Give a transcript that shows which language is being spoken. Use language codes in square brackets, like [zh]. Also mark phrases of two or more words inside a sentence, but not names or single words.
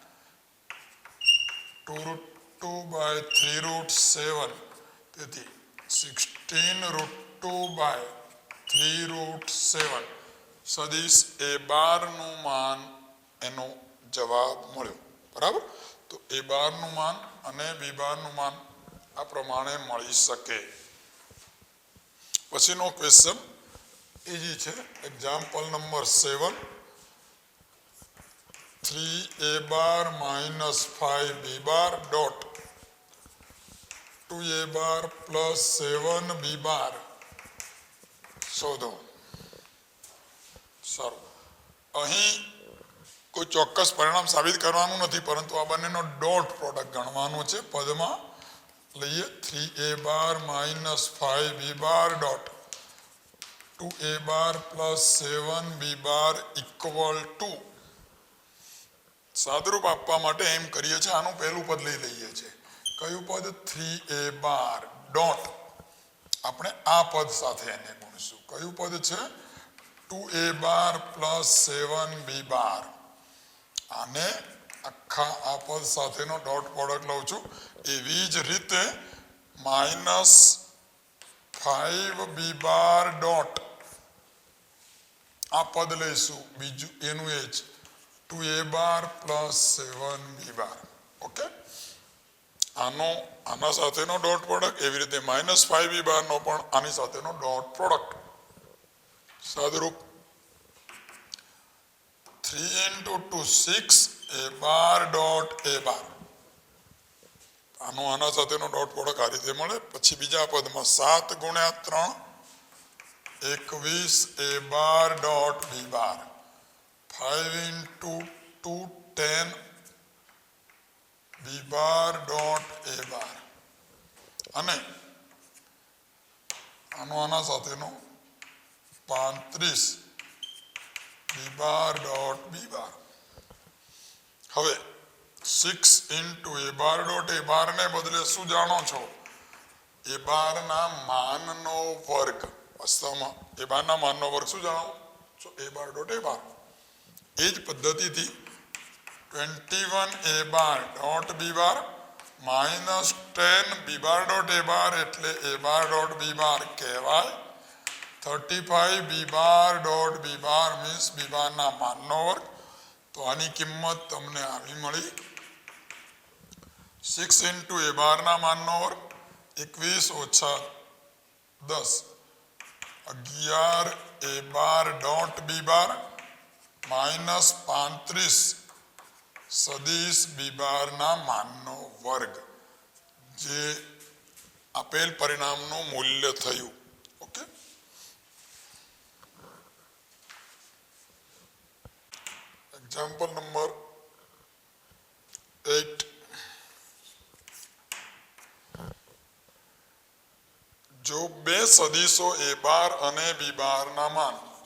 [gu] 2√2/3√7 તેથી 16√2/3√7 સદિશ એ બારનું માન એનો જવાબ મળ્યો બરાબર તો એ બારનું માન અને બી બારનું માન આ પ્રમાણે મળી શકે પછીનો [en] question easy [gu] છે [en] example number 7 3a bar minus 5b bar dot 2a bar plus 7b bar શોધો [gu] સારું અહીં કોઈ ચોક્કસ પરિણામ સાબિત કરવાનું નથી પરંતુ આ બંનેનો [en] dot product [gu] ગણવાનો છે પદમાં લઈએ [en] 3a bar minus 5b bar dot 2a bar plus 7b bar equal to [gu] સાદરૂપ આપવા માટે એમ કરીએ છીએ આનું પહેલું પદ લઈ લઈએ છીએ કયું પદ [en] 3a bar dot [gu] આપણે આ પદ સાથે એને ગુણીશું કયું પદ છે [en] 2a bar plus 7b bar [gu] આને આખા આ પદ સાથેનો [en] dot product [gu] લઉં છું એવી જ રીતે માઇનસ [en] 5b bar dot [gu] આ પદ લઈશું બીજું એનું એ જ [en] 2a bar plus 7b bar [gu] ઓકે આના સાથેનો [en] dot product [gu] એવી રીતે [en] -5b bar [gu] નો પણ આની સાથેનો [en] dot product [gu] સાદરૂપ [en] 3 into 2 6 a bar [gu] dot a bar આના સાથેનો [en] dot product [gu] આ રીતે મળે પછી બીજા પદમાં 7 ગુણ્યા 3 [en] 21 a bar dot b bar 5 into 2 10 b bar dot a bar [gu] અને આના સાથેનો [en] 35 b bar dot b bar હવે 6 into a bar dot a [gu] bar ને બદલે શું જાણો છો એ બારના માનનો વર્ગ વાસ્તવમાં એ બારના માનનો વર્ગ શું જાણો છો [en] a bar dot a bar [gu] એ જ પદ્ધતિથી [en] 21 a bar dot b bar minus 10 b bar dot a bar [gu] એટલે a bar dot b bar કહેવાય [en] 35 b bar dot b bar means b bar [gu] ના માનનો વર્ગ તો આની કિંમત તમને આવી મળી [en] 6 into a bar [gu] ના માનનો વર્ગ 21 ઓછા 10 [en] 11 a bar dot b bar [gu] માઇનસ 35 સદિશ બી બારના માનનો વર્ગ જે આપેલ પરિણામનું મૂલ્ય થયું ઓકે [en] example number 8 [gu] જો બે સદિશો [en] a bar [gu] અને b બારના માન